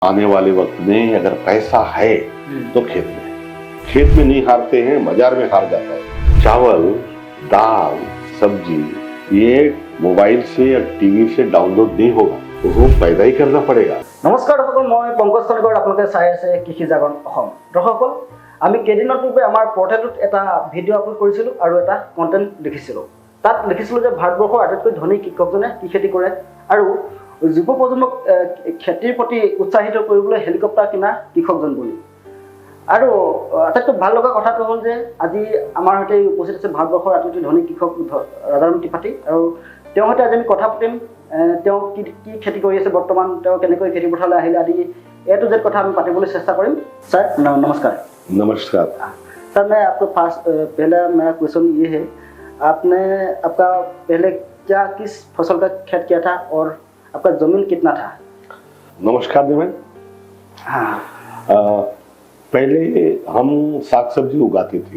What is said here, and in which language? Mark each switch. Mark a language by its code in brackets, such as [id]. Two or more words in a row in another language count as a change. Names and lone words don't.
[hi] आने वाले वक्त में अगर पैसा है तो खेत में नहीं हारते हैं, बाजार में हार जाता है। चावल, दाल, सब्जी ये मोबाइल से या टीवी से डाउनलोड नहीं होगा, तो वो पैदा ही करना पड़ेगा। नमस्कार दर्शक, मैं पंकज कलिकर आपलोके [as] চাই আছে [hi] কৃষি জাগৰণ অসম। [as] দৰ্শকসকল, আমি কেইদিনৰ পূৰ্বে আমাৰ পৰ্টেলত এটা ভিডিঅ' আপলোড কৰিছিলোঁ আৰু এটা কণ্টেণ্ট লিখিছিলোঁ। তাত লিখিছিলোঁ যে ভাৰতবৰ্ষৰ আটাইতকৈ ধনী কৃষকজনে কি খেতি কৰে আৰু যুৱ প্ৰজন্মক খেতিৰ প্ৰতি উৎসাহিত কৰিবলৈ হেলিকপ্টাৰ কিনা কৃষকজন বুলি। আৰু আটাইতকৈ ভাল লগা কথাটো হ'ল যে আজি আমাৰ সৈতে উপস্থিত আছে ভাৰতবৰ্ষৰ আটাইতকৈ ধনী কৃষক ৰাজাৰাম ত্ৰিপাঠী, আৰু তেওঁৰ সৈতে আজি আমি কথা পাতিম। তেওঁ কি খেতি কৰি আছে বৰ্তমান, তেওঁ কেনেকৈ খেতি পথাৰলৈ আহিলে আদি [en] A to Z [as] কথা আমি পাতিবলৈ চেষ্টা কৰিম। [hi] सर नमस्कार। नमस्कार सर, मैं आपको पहला मेरा क्वेश्चन ये है, आपने आपका पहले क्या किस फसल का खेत किया था और आपका जमीन कितना था? नमस्कार दिमन। हाँ, पहले हम साग सब्जी उगाते थे।